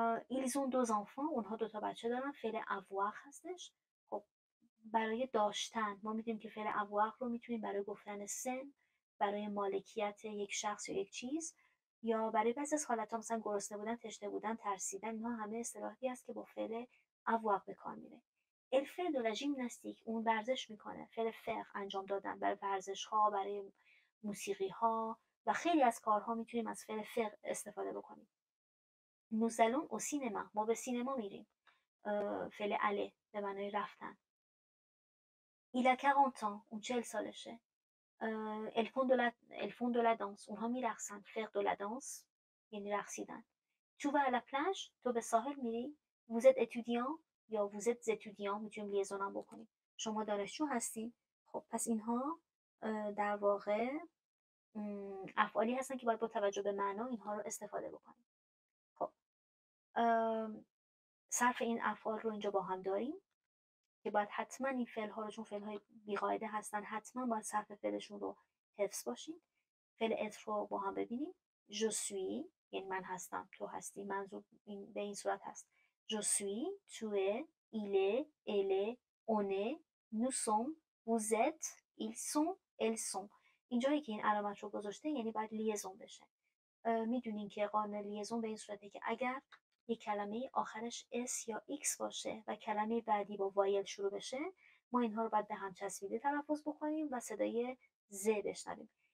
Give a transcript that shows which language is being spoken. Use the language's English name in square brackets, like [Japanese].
[French] ils ont deux enfants، [Persian] اونها دوتا بچه دارن. فعل avoir هستش. خب برای داشتن ما میدونیم که فعل avoir رو میتونیم برای گفتن سن، برای مالکیت یک شخص یا یک چیز، یا برای بعضی از حالت‌ها مثلا گرسنه بودن، تشنه بودن، ترسیدن. اینها همه اصطلاحی است که با فعل avoir به کار میره. [French] elle fait de la gymnastique، [Persian] اون ورزش میکنه. فعل faire انجام دادن، برای ورزش ها، برای موسیقی ها و خیلی از کارها میتونیم از فعل faire استفاده بکنیم. [French] nous allons au cinéma، [Persian] ما به سینما میریم. فعل aller به معنای رفتن. [French] il a 40 ans، [Persian] اون 40 سالشه. [French] elles font de la danse، [Persian] اونها میرقصن. [French] faire de la danse [Persian] یعنی رقصیدن. [French] tu vas à la plage، [Persian] تو به ساحل میری. [French] vous êtes étudiant [Persian] یا [French] vous êtes étudiant، [Persian] میتونیم لیزون هم بکنیم. شما دانشجو هستی. خب پس اینها در واقع افعالی هستن که باید با توجه به معنا اینها رو استفاده بکنیم. خب صرف این افعال رو اینجا با هم داریم که باید حتما این فعل ها رو، چون فعل های بیقاعده هستن، حتما باید صرف فعلشون رو حفظ باشیم. فعل اتر رو با هم ببینیم. [French] je suis [Persian] یعنی من هستم، تو هستی. منظور به این صورت هست: [French] je suis، tu es، il est، elle est، on est، nous sommes، vous êtes، ils sont، elles sont. [Persian] اینجایی که این علامت رو گذاشته یعنی باید لیزون بشه. میدونین که قانون لیزون به این صورته که اگر یک کلمه آخرش اس یا ایکس باشه و کلمه بعدی با وایل شروع بشه، ما اینها رو باید به هم چسبیده تلفظ بکنیم و صدای ز بشنویم.